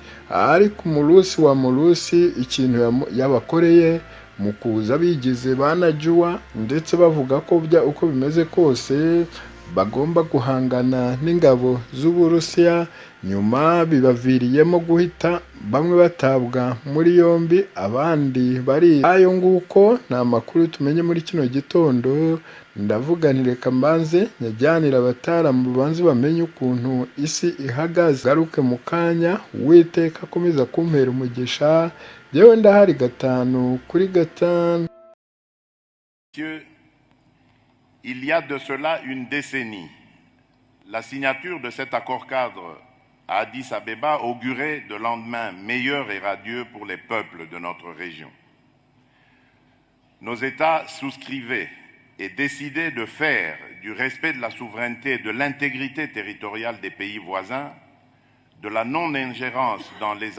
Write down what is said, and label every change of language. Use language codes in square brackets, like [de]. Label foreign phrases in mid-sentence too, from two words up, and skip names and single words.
[rn] Ariko umurusi ikintu yabakoreye mu kuza bigize banajua, ndetse bavuga ko uko bimeze kose bagomba guhangana n'ingabo z'Uburusiya, nyuma bibaviriyemo guhita bamwe batabwa muri yombi, abandi bari ayo nguko. Ni amakuru tumenye muri kino gitondo, ndavuga nti reka mbanze nyajyanira abataramu banze bamenye ukuntu isi ihagaze. Garuke mu kanya, Uwiteka akomeza kumpera umugisha, yewe ndahari 5 kuri 5. [fr] Il y a de cela une décennie, la signature de cet accord-cadre à Addis Abeba augurait de lendemains meilleurs et radieux pour les peuples de notre région. Nos États souscrivaient et décidaient de faire du respect de la souveraineté et de l'intégrité territoriale des pays voisins, de la non-ingérence dans les